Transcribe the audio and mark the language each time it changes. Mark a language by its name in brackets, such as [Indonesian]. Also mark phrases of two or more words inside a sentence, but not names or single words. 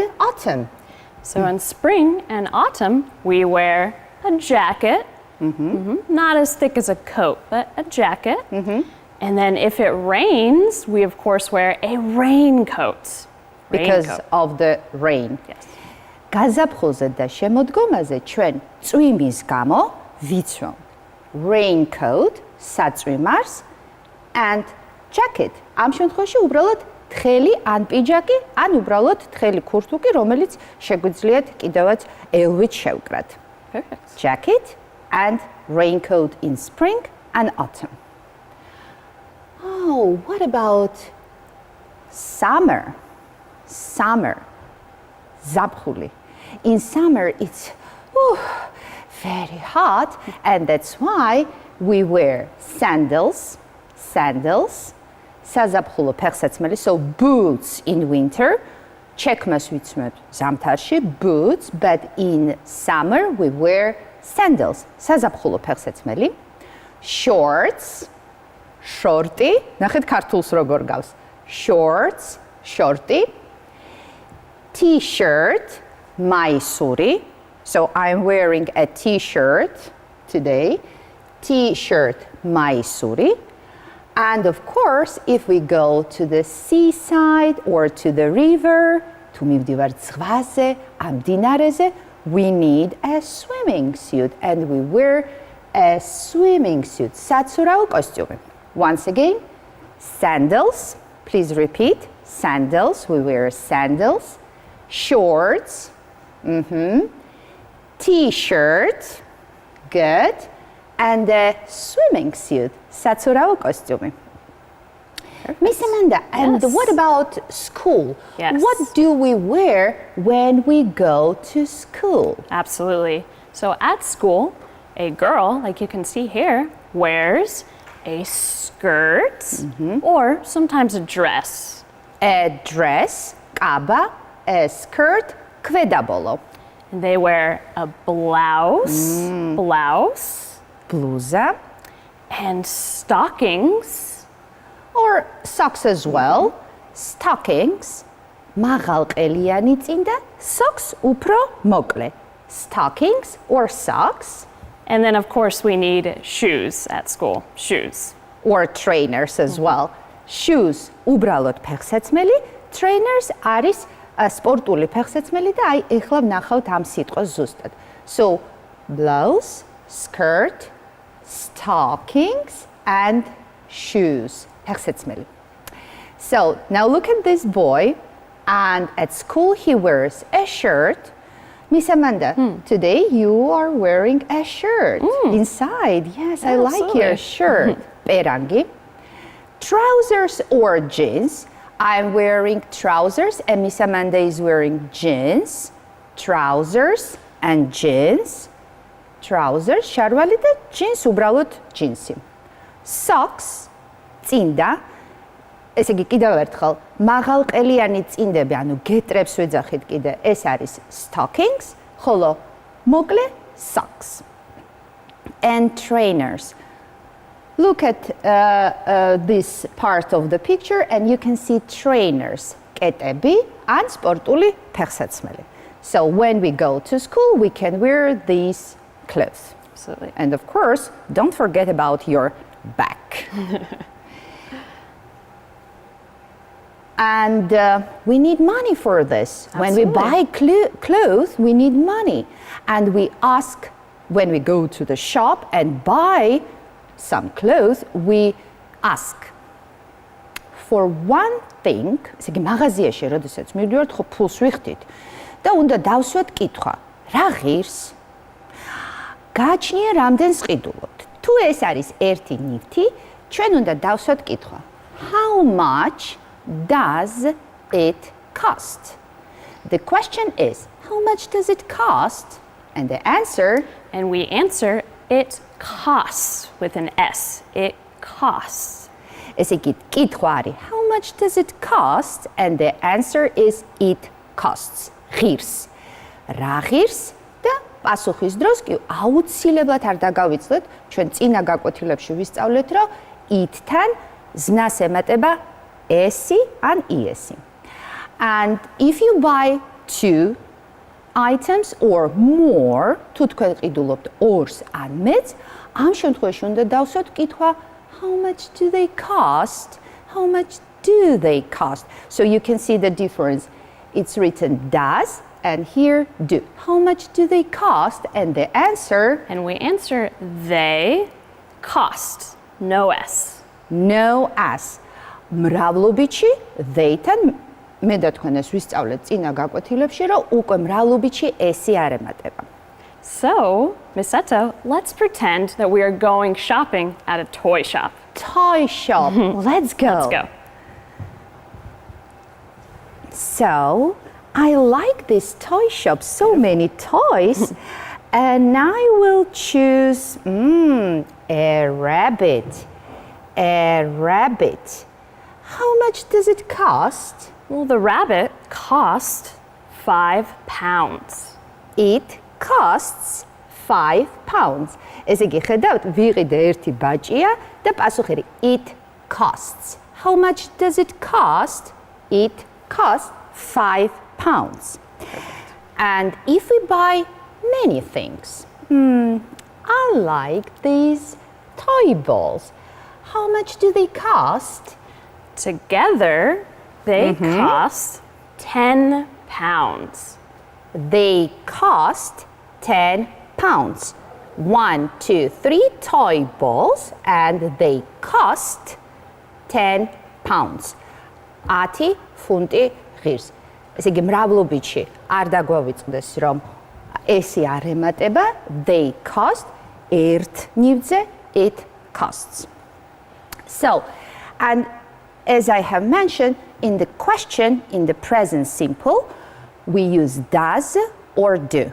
[English] and autumn? So in spring and autumn, we wear a jacket, not as thick as a coat, but a jacket. And then if it rains, we of course wear a raincoat. Because of the rain. Yes. [Georgian] გაზაფხულზე და შემოდგომაზე ჩვენ წვიმის გამო ვიცვამ raincoat, საწვიმარს [English] and jacket. [Georgian] ამ შემთხვევაში უბრალოდ თხელი ან პიჯაკი, ან უბრალოდ თხელი ქურთუკი, რომელიც შეგვიძლიათ კიდევაც ელვით შევკრათ. [English] Perfect. Jacket and raincoat in spring and autumn. Oh, what about summer? Zapkhuli. In summer, it's very hot, and that's why we wear sandals. [Georgian] Საზაფხულო ფეხსაცმელი, [English] so boots in winter. [Georgian] Chekmas ვიცმევთ ზამთარში, [English] boots, but in summer we wear sandals. [Georgian] საზაფხულო ფეხსაცმელი. [English] Shorts, shorty. [Georgian] ნახეთ ქართულს როგორ გავს. [English] Shorts, shorty. T-shirt, maisuri. So I'm wearing a t-shirt today. T-shirt, maisuri. And of course, if we go to the seaside or to the river, to [Georgian] მივდივართ ზღვაზე, ამ მდინარეზე, [English] we need a swimming suit and we wear a swimming suit. [Georgian] საცურაო კოსტიუმი. [English] Once again, sandals, please repeat, sandals, we wear sandals, shorts, t-shirt, good, and a swimming suit, [Georgian] საცურაო კოსტიუმი. [English] Miss Amanda, and Yes. what about school? Yes. What do we wear when we go to school? Absolutely. So at school, a girl, like you can see here, wears a skirt or sometimes a dress. A dress, kaba, a skirt, kvedabolo. And they wear a blouse, Bluza, and stockings, or socks as well. Stockings, [Georgian] მაღალყელიანი წინ და socks უფრო მოკლე. [English] Stockings or socks. and then of course we need shoes at school, shoes. Or trainers as well. Shoes, [Georgian] უბრალოდ ფეხსაცმელი, trainers არის სპორტული ფეხსაცმელი და აი ეხლა ვნახავთ ამ სიტყვას ზუსტად. [English] So, blouse, skirt, stockings and shoes. [Georgian] ფეხსაცმელი. [English] So, now look at this boy and at school he wears a shirt. Miss Amanda, today you are wearing a shirt inside. Yes, I like your shirt. Perangi. Trousers or jeans. I'm wearing trousers and Miss Amanda is wearing jeans. Trousers and jeans. trousers, [Georgian] შარვალი და jeans, უბრალოდ ჯინსი. Socks, წინდა, ესე იგი კიდევ ერთხელ, მაღალყელიანი წინდები, ანუ გეტრებს ვეძახით კიდე, ეს არის stockings, ხოლო მოკლე socks. [English] And trainers. Look at this part of the picture and you can see trainers, [Georgian] კეტები ან სპორტული ფეხსაცმელი. [English] So when we go to school, we can wear these clothes. Absolutely. And of course, don't forget about your back. And we need money for this. Absolutely. When we buy clothes, we need money. And we ask, when we go to the shop and buy some clothes, we ask for one thing. [Georgian] ესე იგი მაღაზიაში, როდესაც მივდივართ, ხო ფულს ვიხდით და უნდა დავსვათ კითხვა. რა ღირს? გააჩნია რამდენს ყიდულობთ? თუ ეს არის ერთი ნივთი, ჩვენ უნდა დავსვათ კითხვა. [English] How much does it cost? The question is, how much does it cost? And the answer, And we answer, it costs with an S. It costs. [Georgian] ესე იგი კითხვა არის, [English] how much does it cost? And the answer is, it costs. [Georgian] ღირს. რა ღირს? და პასუხის დროს კი აუცილებლად არ დაგავიწყდეთ, ჩვენ წინა გაკვეთილებში ვისწავლეთ, რომ it-თან ზნას ემატება S-ი ან ES-ი. [English] And if you buy two items or more, [Georgian] თუ თქვენ ყიდულობთ ორს ან მეც, ამ შემთხვევაში უნდა დავსვათ კითხვა, [English] how much do they cost? How much do they cost? So you can see the difference. It's written does and here do. How much do they cost? And the answer, And we answer, they cost. No S. no S. [Georgian] მრავლობიჩი they-თან მე და თქვენ ეს ვისწავლეთ წინა გაკვეთილებში, რომ უკვე მრავლობიჩი S-ი არ ემატება. [English] So, Miss Seto, let's pretend that we are going shopping at a toy shop. Toy shop. Let's go. Let's go. So, I like this toy shop, so many toys. And I will choose a rabbit. A rabbit. How much does it cost? Well, the rabbit cost £5. It costs £5. [Georgian] ესე იგი ხედავთ, ვიყიდე ერთი ბაჭია და პასუხი არის [English] it costs. How much does it cost? It costs £5. And if we buy many things, I like these toy balls. How much do they cost? Together, they cost £10. They cost £10. 1, 2, 3 toy balls and they cost £10. [Georgian] 10 ფუნტი ღირს. ესე იგი მრავლობიჩი არ დაგვავიწყდეს, რომ S-ი არ ემატება, [English] they cost, [Georgian] ერთ ნივთზე [English] it costs. So, and as I have mentioned, in the question, in the present simple, we use does or do.